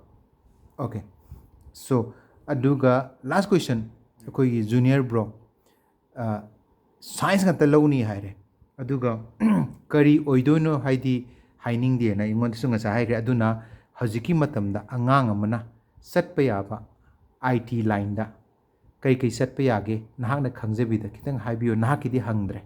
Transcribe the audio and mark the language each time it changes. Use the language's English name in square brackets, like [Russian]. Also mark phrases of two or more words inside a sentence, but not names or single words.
[English] Okay. [Manipuri] So aduga [English] last question [Manipuri] akhoi [English] junior bro science [Manipuri] ngata lowni haire aduga kari oidoino haidi haining de na ingon su ngasa haire aduna hajiki matamda angang amana satpa yaba [English] IT line [Manipuri] da kai satpa yage nahakna khangjabida kitang haibiyo nahakidi hangdre.